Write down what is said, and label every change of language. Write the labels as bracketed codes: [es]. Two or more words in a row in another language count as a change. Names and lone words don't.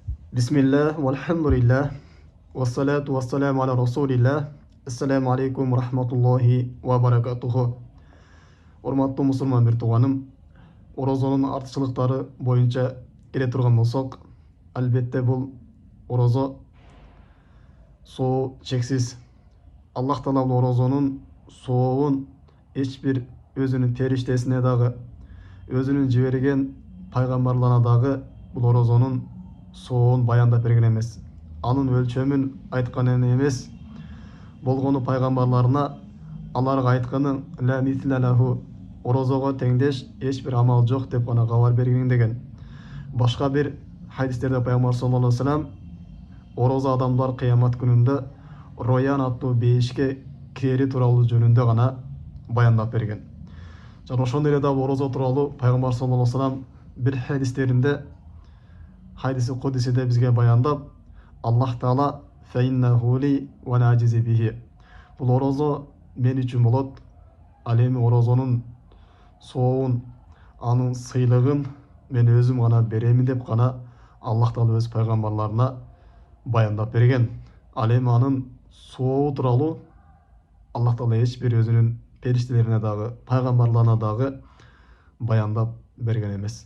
[ar] بسم الله والحمد لله والصلاة والسلام على رسول الله. السلام عليكم ورحمة الله وبركاته. [ky] Урматтуу мусулман бир тууганым, орозонун артыкчылыктары боюнча келе турган болсок, албетте бул орозо соо чексиз. Аллах Таала бул орозонун сообун эч бир өзүнүн периштесине дагы, өзүнүн жиберген пайгамбарларына дагы бул орозонун соон баяндап берген эмес. Анын өлчөмүн айткан эмес. Болгону пайгамбарларына аларга айтканы [ar] لا مثل له, [ky] орозого теңдеш эч бир амал жок деп гана кабар берген деген. Башка бир хадистерде пайгамбар [ar] صلى الله عليه وسلم [ky] орозо адамдар кыямат күнүндө роян аттуу бейишке кирери тууралуу жөнүндө гана баяндап берген. Жана ошондой эле дагы орозо тууралуу пайгамбар [ar] صلى الله عليه وسلم [ky] бир хадистеринде, хадиси кудисиде бизге баяндап, [ar] الله تعالى فإنه لي وأنا أجزي به. [ky] Бул орозо мен үчүн болот, ал эми орозонун сообун, анын сыйлыгын мен өзүм гана беремин деп гана Аллах Таала өз пайгамбарларына баяндап берген. Ал эми анын сообу тууралуу Аллах Таала эч бир өзүнүн периштелерине дагы, пайгамбарларына дагы баяндап берген эмес.